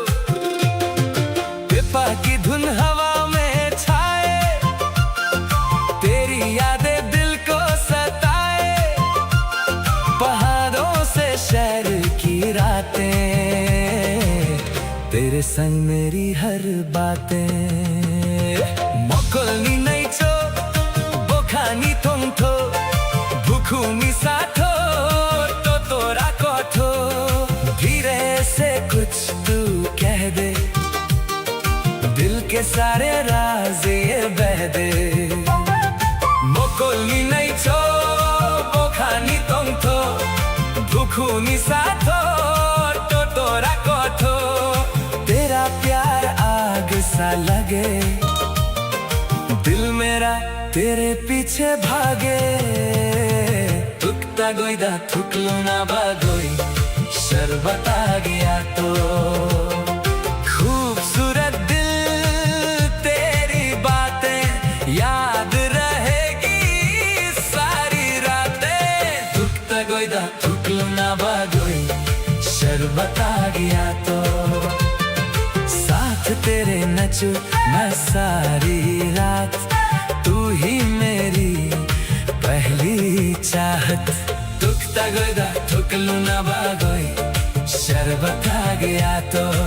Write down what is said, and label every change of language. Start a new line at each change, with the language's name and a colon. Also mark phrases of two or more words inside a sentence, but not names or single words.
Hindi: पिपा की धुन हवा में छाए, तेरी यादें दिल को सताए। पहाड़ों से शहर की रातें, तेरे संग मेरी हर बातें
Kok Borok: मोकलनी नहीं चो बोखानी थोंगथो भूखूनी साथो तो तोरा कोथो
Hindi: धीरे से कुछ तू कह दे दिल के सारे राज ये बह दे
Kok Borok: मोकलनी नहीं चो बोखानी थोंगथो भूखूनी साथो तो तोरा कोथो
Hindi: तेरा प्यार आग सा लगे दिल मेरा तेरे पीछे भागे
Kok Borok: थुकता गोईदा थुकलो ना भागोई शरबत आ गया तो
Hindi: खूबसूरत दिल तेरी बातें याद रहेगी सारी रातें
Kok Borok: थुकता गोईदा थुकलो ना भागोई शरबत आ गया तो
Hindi: साथ तेरे नचूं मैं सारी रात तू ही मेरी पहली चाहत
Kok Borok: थुकता गोईदा थुकलू ना भागोई शरबत आ गया तो